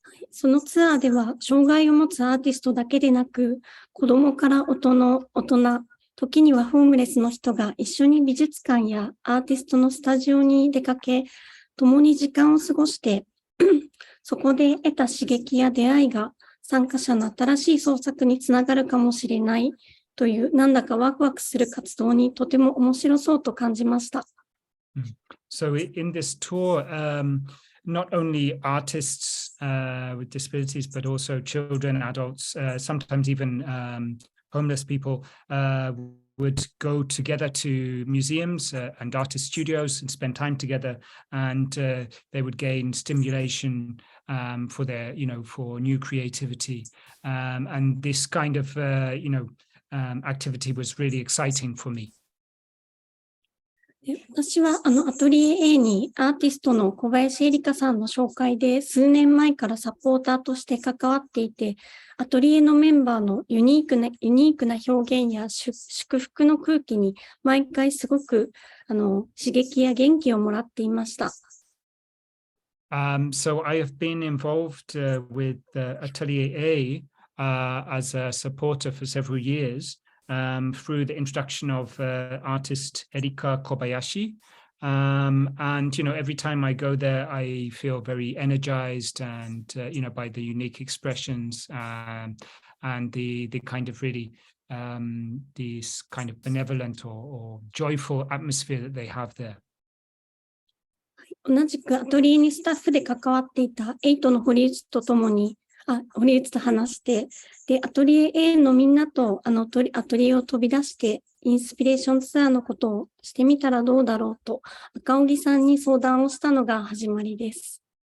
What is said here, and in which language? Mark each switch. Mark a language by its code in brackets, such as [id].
[ja] そのツアーでは、障害を持つアーティストだけでなく、子どもから大人、時にはホームレスの人が一緒に美術館やアーティストのスタジオに出かけ、共に時間を過ごして、そこで得た刺激や出会いが参加者の新しい創作につながるかもしれないという、なんだかワクワクする活動にとても面白そうと感じました。 [en] So in this tour, not only artists with disabilities, but also children, adults, sometimes even homeless people would go together to museums and artist studios and spend time together, and they would gain stimulation for their, for new creativity. And this kind of, activity was really exciting for me. [ja] 私はアトリエ A にアーティストの小林理花さんの紹介で数年前からサポーターとして関わっていて、アトリエのメンバーのユニークな表現や祝福の空気に毎回すごく刺激や元気をもらっていました。 [en] So I have been involved with Atelier A as a supporter for several years. Through the introduction of artist Erika Kobayashi. And, every time I go there, I feel very energized and, by the unique expressions and the kind of really, this kind of benevolent or joyful atmosphere that they have there. [ja] 同じくアトリエにスタッフで関わっていたAITの堀内とともに、堀内と話して、で、アトリエ A のみんなとアトリエを飛び出して、インスピレーションツアーのことをしてみたらどうだろうと、赤荻さんに相談をしたのが始まりです。